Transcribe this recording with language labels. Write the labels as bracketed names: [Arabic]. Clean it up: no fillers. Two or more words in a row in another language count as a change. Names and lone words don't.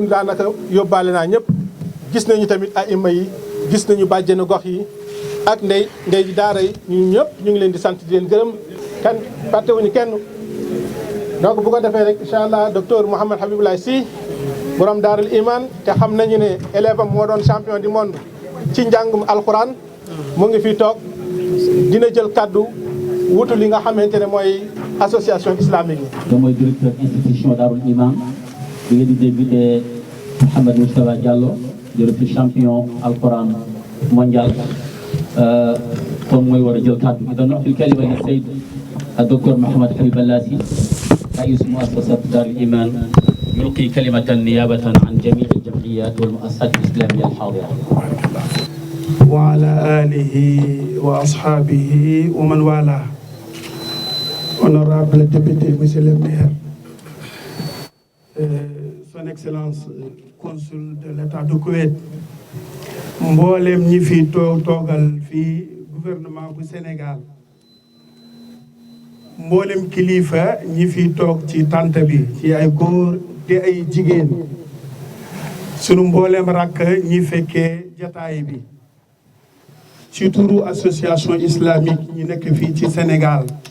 [Wolof] daanaka yóbbaale naa ñëpp gis nañu tamit aima yi gis nañu bàjjenu gox yi ak ndey daara yi ñu ñëpp ñu ngi leen di sant di leen gërëm kan fàttewuñu kenn donc bu ko defee rek incha allah docteur Mouhamed Habiboulaye Sy borom daarul iman te xam nañu ne élève am moo doon [French] champion du monde [Wolof] ci njàngum alquran mu ngi fi toog dina jël kaddu wutu li nga xamante ne mooy [French] association islamique [Wolof] yi. mooy directeur institution daarul iman bi nga di débuté Mouhamed Moustapha Diallo directeur champion alquran mondial kon mooy war a jël kaddu [Arabic] إذن نعطي الكلمة لسيد الدكتور محمد حبيب اللاسي رئيس مؤسسة دار الإيمان يلقي كلمة نيابة عن جميع الجمعيات والمؤسسات الإسلامية الحاضرة. وعلى آله وأصحابه ومن والاه. [French] Honorable député, Monsieur le maire, Son Excellence consul de l'État du Koweït, [Wolof] mboolem ñi fi toogal fii gouvernement bu Sénégal. mboolem kilifa ñi fi toog ci tant bi ci ay góor di ay jigéen sunu mboolem rakk ñi fekkee jataay bi ci turu [French] association islamique [Wolof] ñi nekk fii ci Sénégal